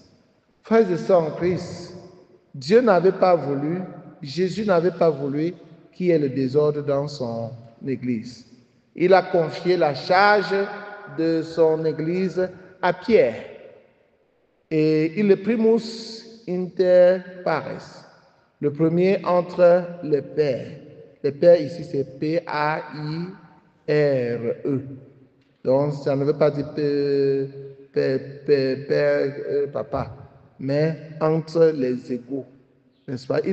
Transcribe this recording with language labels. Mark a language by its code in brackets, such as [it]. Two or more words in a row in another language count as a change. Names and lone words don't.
[fr] Frères et sœurs en Christ, Dieu n'avait pas voulu, Jésus n'avait pas voulu qu'il y ait le désordre dans son Église. Il a confié la charge de son Église à Pierre. Et il est [la] primus inter pares, [fr] le premier entre les pères. Les pères ici, c'est P-A-I-R-E. Donc, ça ne veut pas dire père, papa, mais entre les égaux. N'est-ce pas?